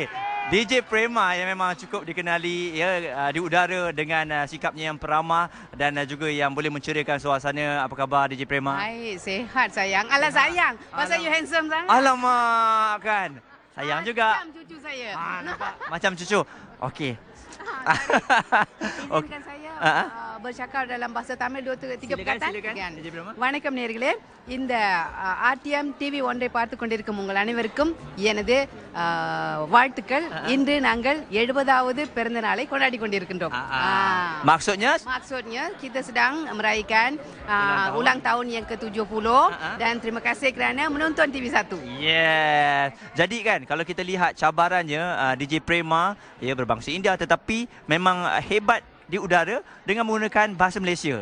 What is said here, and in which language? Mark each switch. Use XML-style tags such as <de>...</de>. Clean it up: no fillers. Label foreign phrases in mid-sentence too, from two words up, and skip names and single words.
<ms>DJ Prema yang memang cukup dikenali di udara dengan sikapnya yang peramah dan juga yang boleh menceriakan suasana. Apa khabar DJ Prema? Baik, sihat sayang. Alah sayang, pasal</ms> <en>you handsome</en> <ms>sangat. Alamak kan. Sayang juga. Macam cucu saya. Nampak? Macam cucu. Okey. Izinkan saya bercakap dalam bahasa Tamil 2-3 perkataan.</ms> <ta>வணக்கம் நேயர்களே, இந்த ஆர்டிஎம் டிவி ஒன்றை பார்த்து கொண்டிருக்கும் உங்கள் அனைவருக்கும் எனது வாழ்த்துக்கள். இன்று நாங்கள் 70வது பிறந்த நாளை கொண்டாடி கொண்டிருக்கின்றோம்.</ta> <ms>Maksudnya kita sedang merayakan ulang tahun yang ke-70 dan terima kasih kerana menonton TV1. Yes. Jadi kan kalau kita lihat cabarannya DJ Prema berbangsa India tetapi memang hebat di udara dengan menggunakan bahasa Malaysia.</ms>